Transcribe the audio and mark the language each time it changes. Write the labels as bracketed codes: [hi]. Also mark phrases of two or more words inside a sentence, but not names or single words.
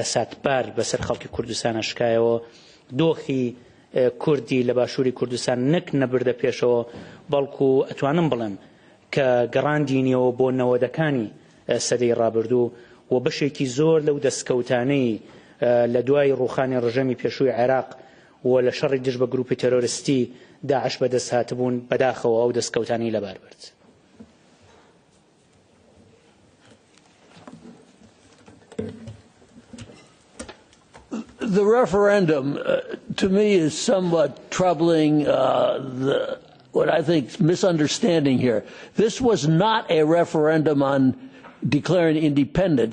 [ckb] ساتبار بەسەر خەڵکی کوردستان ئەشکایەوە دۆخی کوردی لە باشووری کوردستان نەک نەبردە پێشەوە بەڵکو ئەتوانم بڵێم کە گەڕاندینیەوە بۆ نەوەدەکانی سەدەی ڕابردوو و بەشێکی زۆر لەو دەستکەوتانەی لە دوای ڕوخانی ڕژەمی پێشووی عێراق و لە شەڕی دژ بە گروپی تەرۆریستی داعش بەدەست هاتبوون بەداخەوە ئەو دەستکەوتانی لەبار برد. [en] The referendum, to me, is somewhat troubling. What I think is misunderstanding here. This was not a referendum on declaring independence.